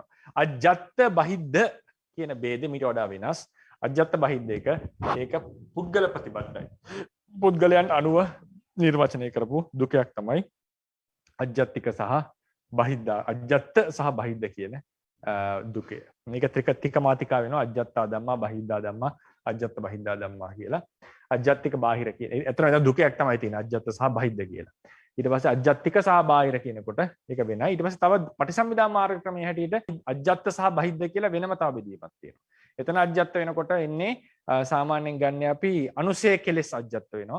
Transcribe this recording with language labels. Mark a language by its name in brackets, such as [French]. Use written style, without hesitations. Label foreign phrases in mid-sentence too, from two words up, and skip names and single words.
[Sinhala] අජ්ජත්ත බහිද්ද කියන ભેදෙ මීට වඩා වෙනස්. අජ්ජත්ත බහිද්ද ඒක පුද්ගල ප්‍රතිබද්ධයි. පුද්ගලයන් අනුව නිර්වචනය කරපු දුකයක් තමයි අජ්ජත්තික සහ බහිද්දා අජ්ජත්ත සහ බහිද්ද කියන දුකය. මේක ත්‍රික මාතිකා වෙනවා [Pali] අජ්ජත්තා ධම්මා බහිද්දා ධම්මා අජ්ජත්ත බහිද්දා ධම්මා [Sinhala] කියලා. අජ්ජත්තික බාහිර කියන. එතන දුකයක් තමයි තියෙන්නේ අජ්ජත්ත සහ බහිද්ද කියලා. ඊට පස්සේ අජ්ජත්තික සහ බාහිර කියනකොට ඒක වෙනයි. ඊට පස්සේ තව පටිසම්භිදා මාර්ග ක්‍රමයේ හැටියට අජ්ජත්ත සහ බහිද්ද කියලා වෙනම තව බෙදීමක් තියෙනවා. එතන අජ්ජත්ත වෙනකොට එන්නේ සාමාන්‍යයෙන් ගන්න අපි අනුසය කෙලෙස් අජ්ජත්ත වෙනවා.